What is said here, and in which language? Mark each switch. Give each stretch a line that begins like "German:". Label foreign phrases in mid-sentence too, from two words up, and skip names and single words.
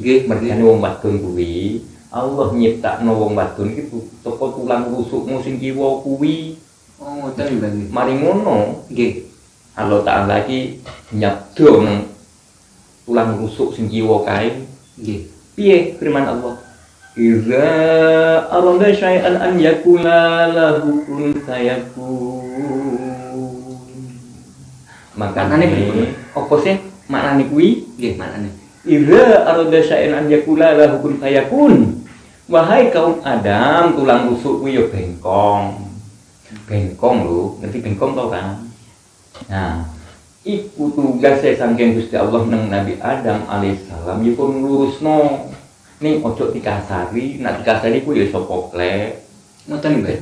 Javanese: Mergane wong wadon kuwi Allah nyiptakno wong wadon iki teko tulang rusukmu sing kiwa kuwi. Oh, ngoten Mbak. Mari ngono, Nggih. Allah Ta'ala iki nyabdo nang tulang rusuk sing kiwa kae. Nggih. Piye firman Allah?
Arabic: إذا أراد شيئا أن يقول له كن فيكون.
Javanese: Makane apa sih maknane kuwi? Nggih, maknane.
Arabic: إذا أراد شيئا أن يقول له كن فيكون.
Indonesian: Wahai kaum
Javanese: Adam, tulang rusuk kuwi ya bengkong. Bengkong lho, ngerti bengkong tau kan? Nah, iku tugas saking Gusti Allah nang Nabi Adam alaihissalam ya pun lurusno. Ning ojo dikasari, nek dikasari ku ya iso poklek. Ngoten Mbak.